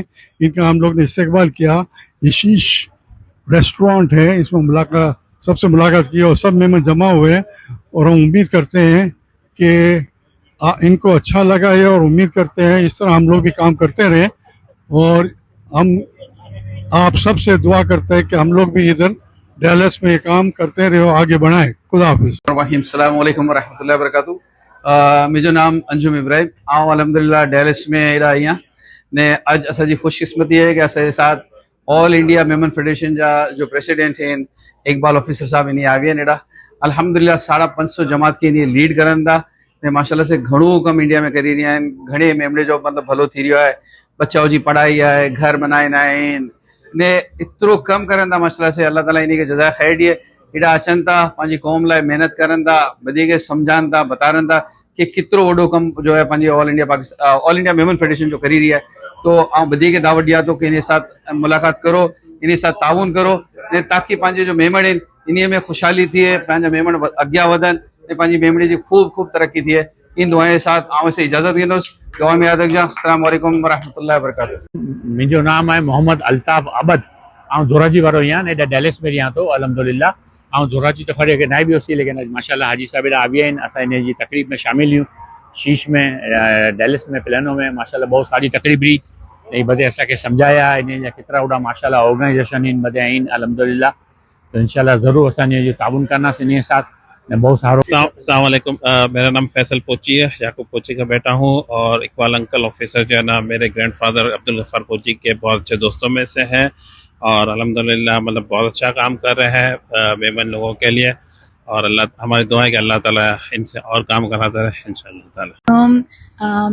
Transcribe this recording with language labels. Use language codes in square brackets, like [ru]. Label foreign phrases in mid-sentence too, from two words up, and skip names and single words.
[hi] इनका हम लोग ने इस्तकबाल किया। ये शीश रेस्टोरेंट है, इसमें सबसे मुलाकात की और सब मेहमान जमा हुए हैं और हम उम्मीद करते हैं कि इनको अच्छा लगा है और उम्मीद करते हैं इस तरह हम लोग भी काम करते रहें और हम आप सब से दुआ करते हैं कि हम लोग भी इधर डैलस में ये काम करते रहे, आगे बढ़ाएं। खुदा हाफिज़। [ar] السلام عليكم ورحمة الله وبركاته. [sd] मुझो नाम अंजुम इब्राहिम। आऊं अल्हम्दुलिल्लाह डैलस में एड़ा आहियां ने अज असांजी ख़ुशकिस्मती है कि असांजे साथ ऑल इंडिया मेमन फेडरेशन जा जो प्रेसिडेंट हैं इकबाल ऑफिसर साहब इन्हीं आवे हैं एड़ा। अल्हम्दुलिल्लाह 550 जमात के इन्हीं लीड करन था ने माशाल्लाह से घणो कम इंडिया में करी रहिया आहिनि। घणे मेमणे जो मतलब भलो थी रहियो आहे, बच्चाओं जी पढ़ाई है, घर बनाईंदा आहिनि ने एतिरो कम करन था माशाल्लाह से। अल्लाह ताला इन्हीं के जज़ा ख़ैर ॾिए। एॾा अचनि था पंहिंजी क़ौम लाइ महिनत करनि था, वधीक सम्झाइनि था, बतारनि था कि केतिरो वॾो कमु जो है पंहिंजी ऑल इंडिया मेमन फेडरेशन जो करी रही है। तो आउं वधीक दावत ॾियां थो कि इन साथ मुलाक़ात करो, इन साथ ताउन करो ऐं ताकि पंहिंजे जो मेमण आहिनि इन में ख़ुशहाली थिए, पंहिंजा मेमण अॻियां वधनि ऐं पंहिंजी मेमणे जी ख़ूब ख़ूब तरक़ी थिए। इन दुआ जे साथ आउं इसे इजाज़त ॾींदुसि। दुआ में यादि रखिजां। [ar] السلام عليكم ورحمة الله وبركاته. [sd] मुंहिंजो नाम आहे मोहम्मद अल्ताफ़ अबद। आउं जोराजी वारो ई आहियां, एॾा डैलस में रहियां थो अल्हम्दुलिल्लाह। आउं जोराजी त खड़े न बि हुसी, लेकिन अॼु माशाल्लाह हाजी साहिब एॾा आवी आहिनि। असां इन जी तकरीब में शामिल हुयूं, शीश में डैलस में प्लानो में माशाल्लाह बहुत सारी तकरीब रही ऐं बदे असांखे सम्झाया इन जा केतिरा वॾा माशाल्लाह ऑर्गेनाइजेशन आहिनि बदे आहिनि अल्हम्दुलिल्लाह। तो इंशाल्लाह ज़रूर असां इन जो ताउन करंदासीं इन साथ बहुत सारो। [ar] السلام عليكم. [hi] मेरा नाम फैसल पोची है, याकूब पोची का बेटा हूँ और इकबाल अंकल ऑफिसर जो है ना मेरे ग्रैंडफादर अब्दुल गफ्फार पोची के बहुत अच्छे दोस्तों में से हैं और अल्हम्दुलिल्लाह मतलब बहुत अच्छा काम कर रहे हैं मेमन लोगों के लिए और अल्लाह हमारी दुआ है कि अल्लाह ताला इनसे और काम कराता रहे [ar] إن شاء الله تعالى.